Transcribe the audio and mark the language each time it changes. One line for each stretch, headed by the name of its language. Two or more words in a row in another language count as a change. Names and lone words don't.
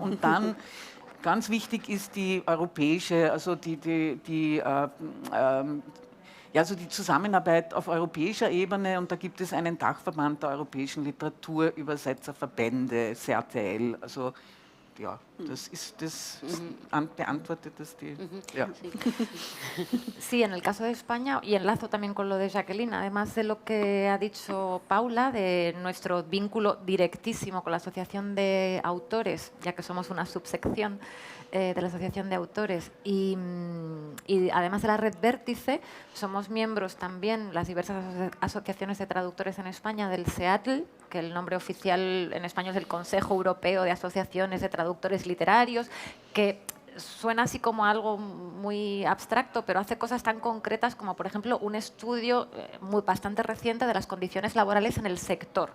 German: Und dann ganz wichtig ist die europäische, also also die Zusammenarbeit auf europäischer Ebene, und da gibt es einen Dachverband der europäischen Literaturübersetzerverbände, CRTL, also ja, beantwortet das die... Ja.
Spanish: Sí, en el caso de España, y enlazo también con lo de Jacqueline, además de lo que ha dicho Paula, de nuestro vínculo directísimo con la Asociación de Autores, ya que somos una subsección de la Asociación de Autores, y además de la Red Vértice, somos miembros también, las diversas asociaciones de traductores en España, del SEATL, que el nombre oficial en español es el Consejo Europeo de Asociaciones de Traductores Literarios, que suena así como algo muy abstracto, pero hace cosas tan concretas como, por ejemplo, un estudio bastante reciente de las condiciones laborales en el sector.